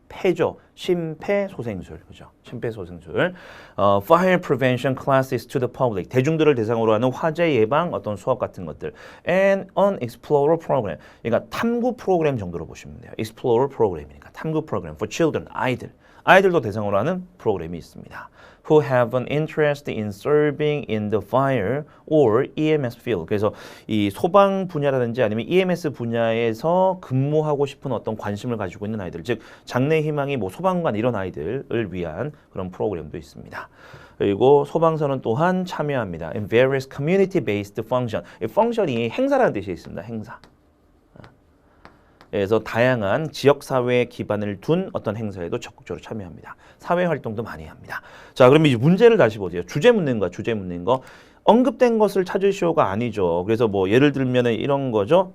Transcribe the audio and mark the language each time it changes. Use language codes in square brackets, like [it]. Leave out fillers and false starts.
[ko] 폐죠. 심폐소생술, 그죠? 심폐소생술. [en] Fire prevention classes to the public. [ko] 대중들을 대상으로 하는 화재 예방 어떤 수업 같은 것들. [en] And an explorer program. [ko] 그러니까 탐구 프로그램 정도로 보시면 돼요. explorer 프로그램이니까 탐구 프로그램 [en] for children, [ko] 아이들. 아이들도 대상으로 하는 프로그램이 있습니다. [en] Who have an interest in serving in the fire or EMS field. [ko] 그래서 이 소방 분야라든지 아니면 EMS 분야에서 근무하고 싶은 어떤 관심을 가지고 있는 아이들, 즉 장래 희망이 뭐 소방관 이런 아이들을 위한 그런 프로그램도 있습니다. 그리고 소방서는 또한 참여합니다. [en] In various community-based function. [ko] 이 펑션이 행사라는 뜻이 있습니다. 행사. 그래서 다양한 지역사회에 기반을 둔 어떤 행사에도 적극적으로 참여합니다. 사회활동도 많이 합니다. 자, 그럼 이제 문제를 다시 보세요. 주제 묻는 거. 언급된 것을 찾으시오가 아니죠. 그래서 뭐 예를 들면 이런 거죠.